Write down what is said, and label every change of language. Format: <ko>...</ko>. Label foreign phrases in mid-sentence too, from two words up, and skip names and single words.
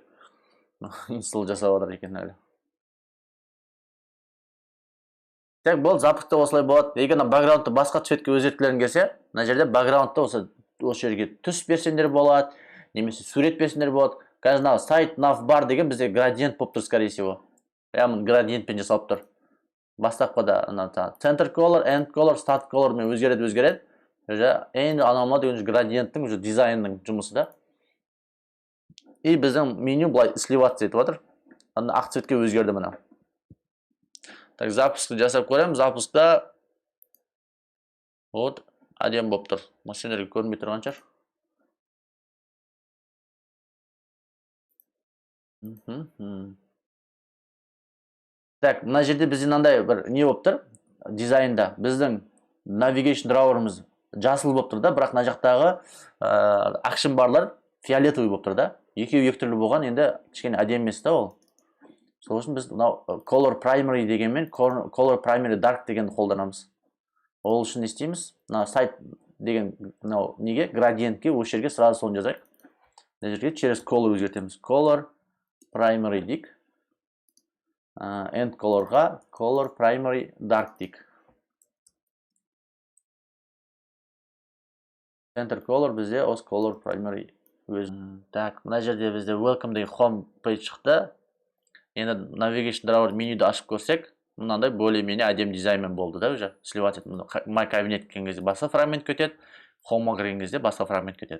<kk>Install жасап отыр екен әлі. Так, бұл запускта осылай болады. Егер бэкграундты басқа цветке өзгерткілерің келсе, мына жерде бэкграундта осы жерге түс берсеңдер болады, немесе сурет берсеңдер болады. Қазір сайт nav деген бізде градиент болып тұр,</kk> <ru>скорее всего.</ru> <kk>Яғни градиентпен жасалып тұр. Бастапқыда</kk> <en>center color, end color, start color</en> <kk>мен өзгереді. Енді анаума деген градиенттің дизайнның жұмысы да. И біздің меню былай сливаться етіп отыр. Ақ цветке өзгерді мына. Так, запуск жасап көремін. Запускта вот әдемі болып тұр. Машиналарға көрінбей тұрған шығар. Так, мына жерде бізде мынандай бір не болып тұр? Дизайнда біздің</kk> <en>navigation drawer'ымыз</en> <kk>жасыл болып тұр да, бірақ мына жақтағы action барлар фиолетовый болып тұр да. Екеуі екі түрлі болған, енді кішкене әдемі емес та ол. Сол үшін біз</kk> <en>color primary</en> <kk>дегенмен</kk> <en>color primary dark</en> <kk>дегенді қолданамыз. Ол үшін не істейміз? Сайт деген неге градиентке осы жерге сразу соны жазайық. Мына жерге через color өзгертеміз.</kk> <en>Color primary</en> <kk>дейік.</kk> <en>End colorға color primary dark</en> <kk>дейік.</kk> <en>Center color</en> <kk>бізде осы</kk> <en>color primary</en> <kk>өз. Так, мына жерде бізде welcome деген</kk> <en>home page</en> <kk>шықты. Енді</kk> <en>navigation drawer</en> <kk>менюді ашып көрсек, мынандай более-менее әдемі дизайнмен болды да,</kk> <ru>уже сливать</ru> <kk>етіп.</kk> <en>My cabinet</en> <kk>келген кезде басқа фрагмент кетеді, home'a кірген кезде басқа фрагмент кетеді.</kk>